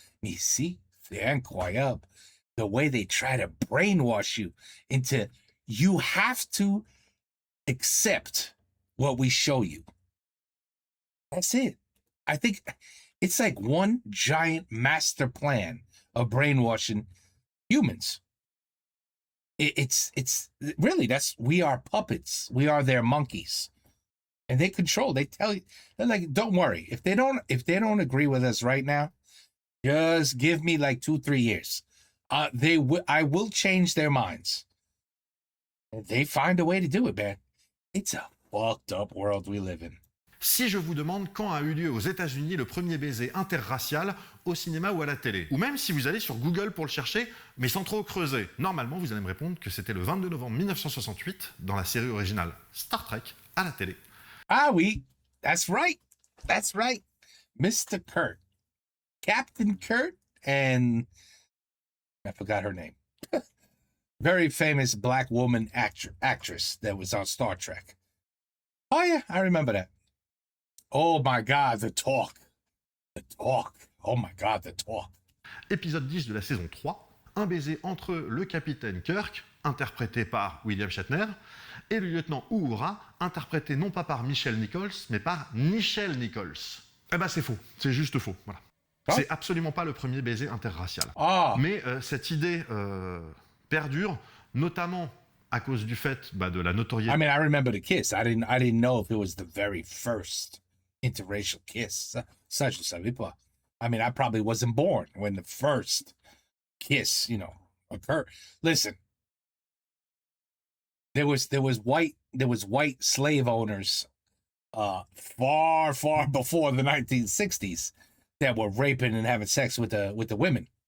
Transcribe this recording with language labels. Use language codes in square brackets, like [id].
[fr] Mais ici, c'est incroyable. [en] The way they try to brainwash you into, you have to accept what we show you. That's it. I think it's like one giant master plan of brainwashing humans. It's really, we are puppets. We are their monkeys. And they control, they tell you, they're like, don't worry. If they don't agree with us right now, just give me like 2-3 years. I will change their minds. They find a way to do it, man. It's a fucked up world we live in. [fr] Si je vous demande quand a eu lieu aux États-Unis le premier baiser interracial au cinéma ou à la télé, ou même si vous allez sur Google pour le chercher, mais sans trop creuser, normalement vous allez me répondre que c'était le 22 novembre 1968 dans la série originale Star Trek à la télé. Ah oui, [en] that's right. That's right. Mr. Kurt. Captain Kurt and I forgot her name. Very famous black woman actress that was on Star Trek. Oh yeah, I remember that. Oh my God, the talk. The talk. Oh my God, the talk. [fr] Épisode 10 de la saison 3, un baiser entre le capitaine Kirk, interprété par William Shatner, et le lieutenant Uhura, interprété non pas par Michelle Nichols, mais par Nichelle Nichols. Eh ben c'est faux, c'est juste faux, voilà. Oh. C'est absolument pas le premier baiser interracial. Oh. Mais cette idée perdure, notamment à cause du fait de la notoriété. [en] I mean, I remember the kiss. I didn't know if it was the very first interracial kiss. [fr] Ça, je savais pas. [en] I mean, I probably wasn't born when the first kiss, occurred. Listen, there was white slave owners far before the 1960s that were raping and having sex with the women.